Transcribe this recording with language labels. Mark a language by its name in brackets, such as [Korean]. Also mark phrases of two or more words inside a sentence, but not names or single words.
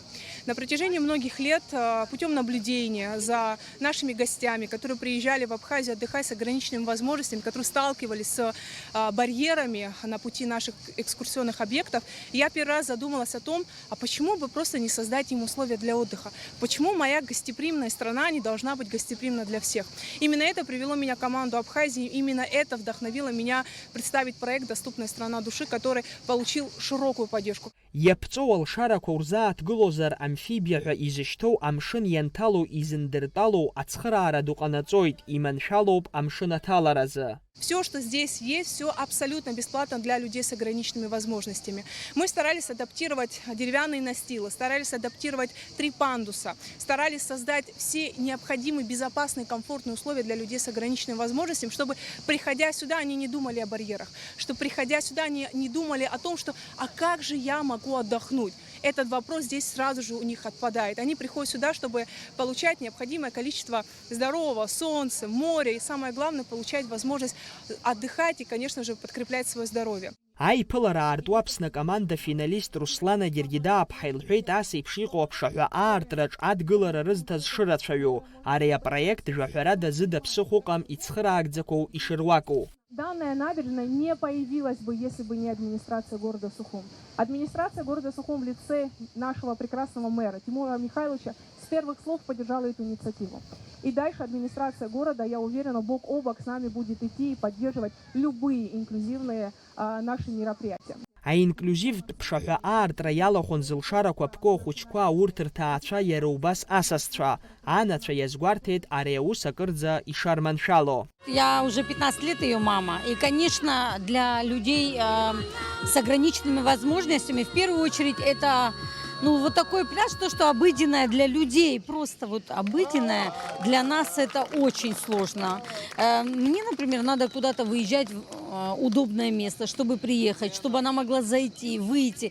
[Russian] На протяжении многих лет путем наблюдения за нашими гостями, которые приезжали в Абхазию отдыхать с ограниченными возможностями, которые сталкивались с барьерами на пути наших экскурсионных объектов, я первый раз задумалась о том, а почему бы просто не создать им условия для отдыха? Почему моя гостеприимная страна не должна быть гостеприимна для всех? Именно это привело меня в команду Абхазии, именно это вдохновило меня представить проект «Доступная страна души», который получил широкую поддержку. [Abkhazian] Иаԥҵоу алшарақәа урзааҭгылозар амфибиа ҳәа изышьҭоу амшын ианҭало изындыртәало ацхыраара ду ҟанаҵоит, иманшәалоуп амшын аҭаларазы. [Russian] Все, что здесь есть, все абсолютно бесплатно для людей с ограниченными возможностями. Мы старались адаптировать деревянные настилы, старались адаптировать 3 пандуса, старались создать все необходимые, безопасные, комфортные условия для людей с ограниченными возможностями, чтобы, приходя сюда, они не думали о барьерах, чтобы, приходя сюда, они не думали о том, что «а как же я могу отдохнуть?» Этот вопрос здесь сразу же у них отпадает. Они приходят сюда, чтобы получать необходимое количество здорового солнца, моря и, самое главное, получать возможность отдыхать и, конечно же, подкреплять свое здоровье. [Abkhazian] Аиԥылара аарту Аԥсны команда финалист Руслана Гергида аԥҳа илҳәеит ас еиԥш иҟоу аԥшаҳәа аартраҿ адгылара рызҭаз шырацәаҩу. Ари апроект жәаҳәарада зыда ԥсыхәа ыҟам ицхыраагӡақәоу ишыруаку. [Russian] Данная набережная не появилась бы, если бы не администрация города Сухум. Администрация города Сухум в лице нашего прекрасного мэра Тимура Михайловича с первых слов поддержала эту инициативу. И дальше администрация города, я уверена, бок о бок с нами будет идти и поддерживать любые инклюзивные наши мероприятия. [Abkhazian] Аинклюзивтә ԥшаҳәа аартра иалахәын зылшарақәа ԥко ахәыҷқәа урҭ рҭаацәа иара убас асасцәа. Анацәа иазгәарҭеит ари аус акырӡа ишарманшәало. [Russian] Я уже 15 лет ее мама. И, конечно, для людей с ограниченными возможностями, в первую очередь, это вот такой пляж, то, что обыденное для людей, просто вот обыденное, для нас это очень сложно. Мне, например, надо куда-то выезжать в удобное место, чтобы приехать, чтобы она могла зайти, выйти.